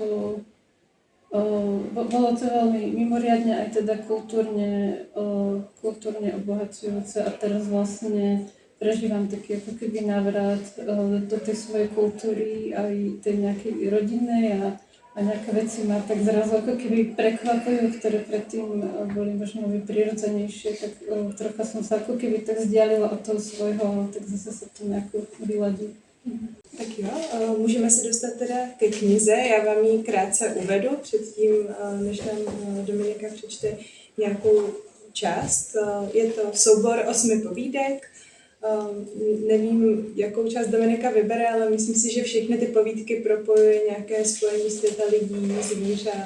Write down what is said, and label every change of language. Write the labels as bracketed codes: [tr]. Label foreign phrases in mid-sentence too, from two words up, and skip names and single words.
[sk] to veľmi mimoriadne aj teda kultúrne obohacujúce a teraz vlastne prežívam taký ako keby návrat do tej svojej kultúry aj tej nejakej rodinnej a a nejaké veci ma tak zrazu ako keby prekvapujú, ktoré predtým boli možno prirodzenejšie, tak trocha som sa ako keby tak vzdialila od toho svojho, tak zase sa to nejako vyladí. [cs] Tak jo, můžeme se dostat teda ke knize. Já vám ji krátce uvedu předtím, než nám Dominika přečte nějakou část. Je to soubor 8 povídek. Nevím, jakou část Dominika vybere, ale myslím si, že všechny ty povídky propojuje nějaké spojení světa lidí, zvířat.